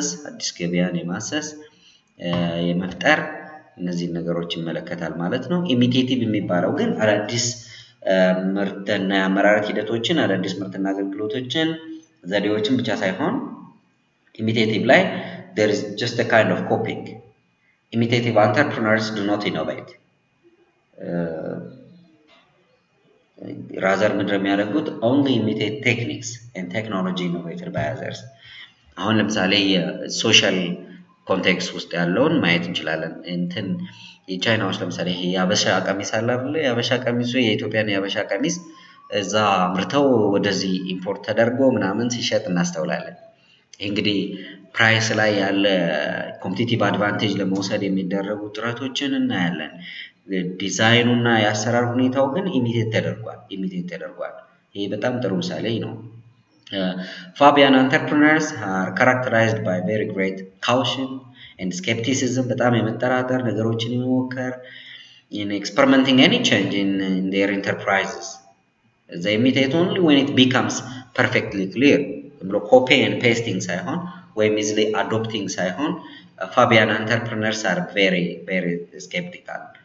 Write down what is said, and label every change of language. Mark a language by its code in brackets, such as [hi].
[am] አዲስ ገበያን የማሰስ የመፍጠር እነዚህ ነገሮች ይመለከታል ማለት ነው። ኢሚቴቲቭ የሚባለው ግን አዳዲስ ምርትና የአመራረት ሂደቶችን አዳዲስ ምርትና አገልግሎቶችን ዘዴዎችን ብቻ ሳይሆን ኢሚቴቲቭ ላይ [en] there is just a kind of copying. Imitative entrepreneurs do not innovate. rather [am] ምንድነው የሚያደርጉት? [en] only imitate techniques and technology innovated by others. [am] አሁን ለምሳሌ የሶሻል ኮንቴክስት ውስጥ ያለውን ማየት እንችላለን። የቻይናዎች ለምሳሌ ይሄ የአበሻ ቀሚስ አለ አይደል? የአበሻ ቀሚሱ የኢትዮጵያን የአበሻ ቀሚስ እዛ ምርተው ወደዚህ ኢምፖርት ተደርጎ ምናምን ሲሸጥ እናስተውላለን። እንግዲህ ፕራይስ ላይ ያለ ኮምፒቲቲቭ አድቫንቴጅ ለመውሰድ የሚደረጉ ጥረቶችን እናያለን። ዲዛይኑና የአሰራር ሁኔታው ግን ኢሚቴት ተደርጓል። ይሄ በጣም ጥሩ ምሳሌ ነው። [en] Fabian entrepreneurs are characterized by very great caution and skepticism. [am] በጣም የመጠራጠር ነገሮችን የመሞከር [en] in experimenting any change in their enterprises. They imitate only when it becomes perfectly clear. [am] ብሎ [en] copy and pasting [am] ሳይሆን ወይም [en] easily adopting [am] ሳይሆን [en] Fabian entrepreneurs are very very skeptical.